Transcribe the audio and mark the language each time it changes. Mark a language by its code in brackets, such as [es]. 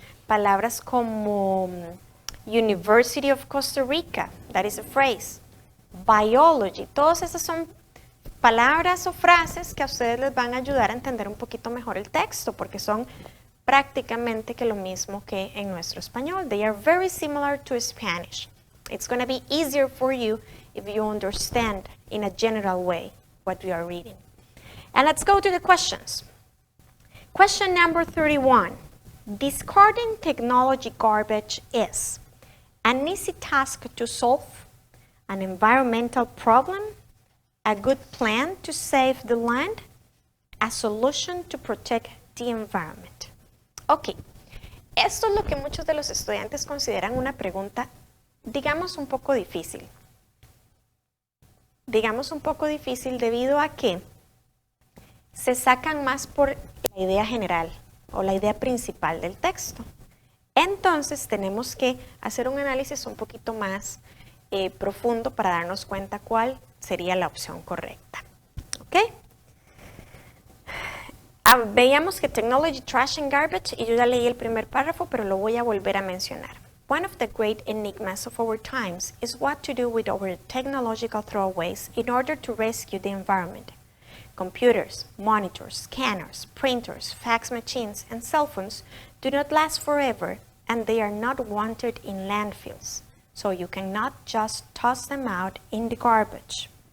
[es] Palabras como [en] University of Costa Rica, that is a phrase. [es] Biology, todas esas son palabras o frases que a ustedes les van a ayudar a entender un poquito mejor el texto, porque son prácticamente que lo mismo que en nuestro español. [en] They are very similar to Spanish. It's going to be easier for you if you understand in a general way what we are reading. And let's go to the questions. Question number 31. Discarding technology garbage is an easy task to solve, an environmental problem, a good plan to save the land, a solution to protect the environment. [es] Ok, esto es lo que muchos de los estudiantes consideran una pregunta, digamos, un poco difícil. Digamos un poco difícil debido a que se sacan más por la idea general o la idea principal del texto. Entonces tenemos que hacer un análisis un poquito más profundo para darnos cuenta cuál sería la opción correcta. ¿Ok? Veíamos que technology, trash and garbage, y yo ya leí el primer párrafo, pero lo voy a volver a mencionar. [en] One of the great enigmas of our times is what to do with our technological throwaways in order to rescue the environment. Computers, monitors, scanners, printers, fax machines, and cell phones do not last forever, and they are not wanted in landfills, so you cannot just toss them out in the garbage.